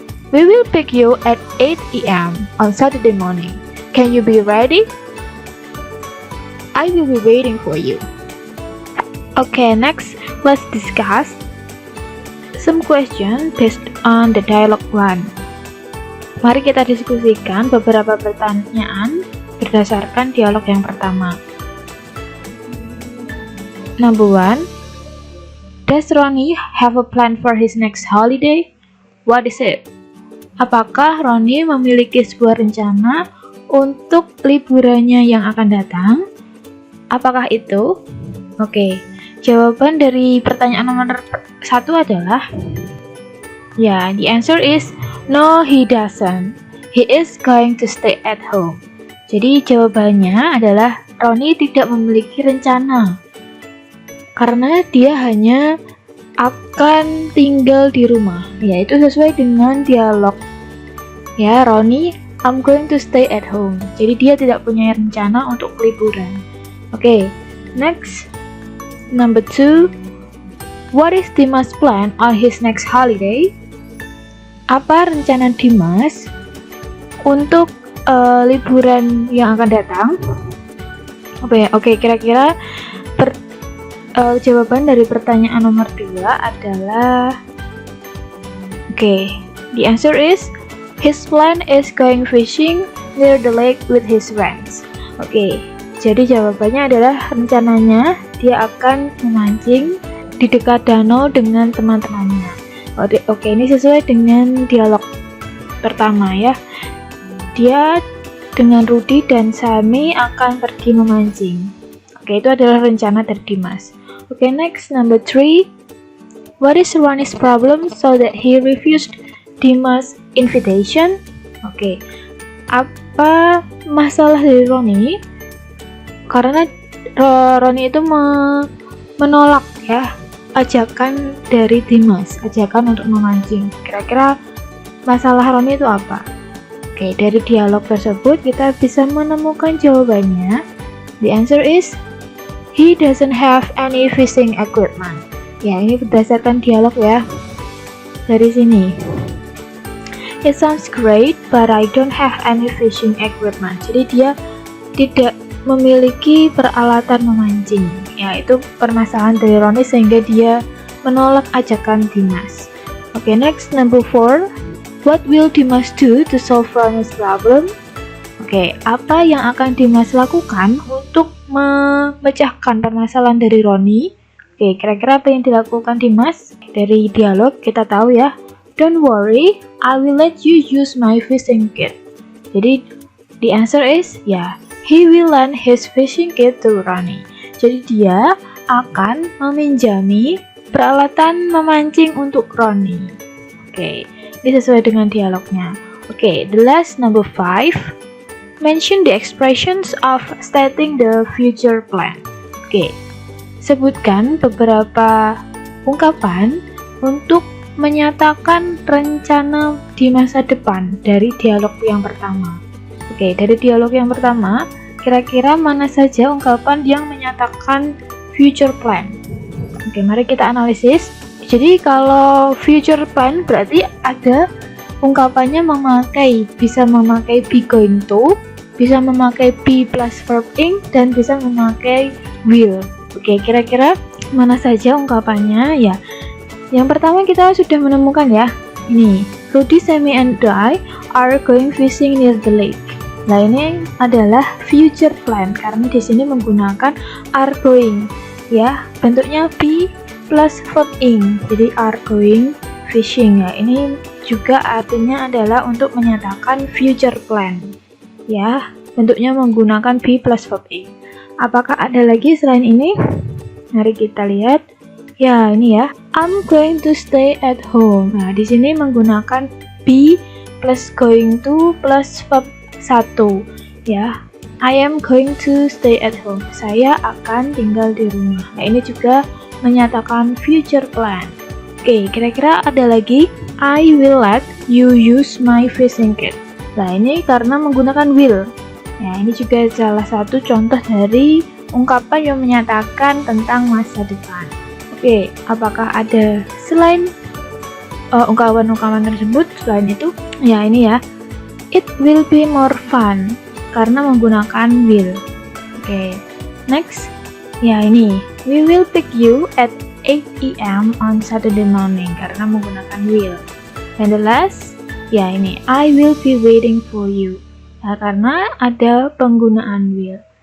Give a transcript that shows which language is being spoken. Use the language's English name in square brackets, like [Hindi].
[English] We will pick you at 8 a.m. on Saturday morning. Can you be ready? I will be waiting for you. Okay, next, let's discuss some questions based on the dialogue 1. [Indonesian] Mari kita diskusikan beberapa pertanyaan berdasarkan dialog yang pertama. [English] Number 1, does Ronnie have a plan for his next holiday? What is it? [Indonesian] Apakah Ronnie memiliki sebuah rencana untuk liburannya yang akan datang? Apakah itu? Oke, jawaban dari pertanyaan nomor 1 adalah ya, [English] the answer is no, he doesn't. He is going to stay at home. [Indonesian] Jadi jawabannya adalah Ronnie tidak memiliki rencana karena dia hanya akan tinggal di rumah. Ya, itu sesuai dengan dialog. [English] Ya, Ronnie, I'm going to stay at home. [Indonesian] Jadi dia tidak punya rencana untuk liburan. [English] Oke, next. Number 2. What is Dimas' plan on his next holiday? [Indonesian] Apa rencana Dimas untuk liburan yang akan datang? Oke, kira-kira jawaban dari pertanyaan nomor 2 adalah [English] the answer is his plan is going fishing near the lake with his friends. [Indonesian] Jadi jawabannya adalah rencananya dia akan memancing di dekat danau dengan teman-temannya. Ini sesuai dengan dialog pertama ya. Dia dengan Rudy dan Sami akan pergi memancing. Itu adalah rencana dari Dimas. [English] Next, number 3. What is Ronnie's problem so that he refused Dimas' invitation? [Indonesian] Apa masalah dari Ronnie? Karena Ronnie itu menolak ya ajakan dari Dimas, ajakan untuk memancing. Kira-kira masalah Ronnie itu apa? Dari dialog tersebut kita bisa menemukan jawabannya. [English] The answer is he doesn't have any fishing equipment. [Indonesian] Ya, ini berdasarkan dialog ya. Dari sini. [English] It sounds great, but I don't have any fishing equipment. [Indonesian] Jadi dia tidak memiliki peralatan memancing. Ya, itu permasalahan dari Ronnie sehingga dia menolak ajakan Dimas. [English] Next, number 4. What will Dimas do to solve Ronnie's problem? [Indonesian] Apa yang akan Dimas lakukan untuk memecahkan permasalahan dari Ronnie? Kira-kira apa yang dilakukan Dimas? Dari dialog kita tahu ya. [English] Don't worry, I will let you use my fishing kit. Jadi the answer is he will lend his fishing kit to Ronnie. [Indonesian] Jadi dia akan meminjami peralatan memancing untuk Ronnie. Ini sesuai dengan dialognya. [English] The last, number 5. Mention the expressions of stating the future plan. [Indonesian] Sebutkan beberapa ungkapan untuk menyatakan rencana di masa depan dari dialog yang pertama. Dari dialog yang pertama, kira-kira mana saja ungkapan yang menyatakan future plan? Mari kita analisis. Jadi kalau future plan berarti ada ungkapannya bisa memakai be going to, bisa memakai be plus verb ing, dan bisa memakai will. Kira-kira mana saja ungkapannya ya? Yang pertama kita sudah menemukan ya. [English] Ini, Rudy, Sami, and I are going fishing near the lake. [Indonesian] Nah, ini adalah future plan karena di sini menggunakan are going. Ya, bentuknya be plus verb ing. Jadi are going fishing ya. Ini juga artinya adalah untuk menyatakan future plan. Ya, bentuknya menggunakan be plus verb ing. Apakah ada lagi selain ini? Mari kita lihat. Ya, ini ya. [English] I'm going to stay at home. [Indonesian] Nah, di sini menggunakan be plus going to plus verb 1. Ya. [English] I am going to stay at home. [Indonesian] Saya akan tinggal di rumah. Nah, ini juga menyatakan future plan. Kira-kira ada lagi. [English] I will let you use my fishing kit. [Indonesian] Nah, ini karena menggunakan will. Nah, ini juga salah satu contoh dari ungkapan yang menyatakan tentang masa depan. Apakah ada selain ungkapan-ungkapan tersebut? Selain itu, ya ini ya. [English] It will be more fun [Indonesian] karena menggunakan will. Next. Ya ini. [English] We will pick you at 8 AM on Saturday morning [Indonesian] karena menggunakan will. [English] And the last, ya ini. I will be waiting for you. [Indonesian] Nah, karena ada penggunaan will.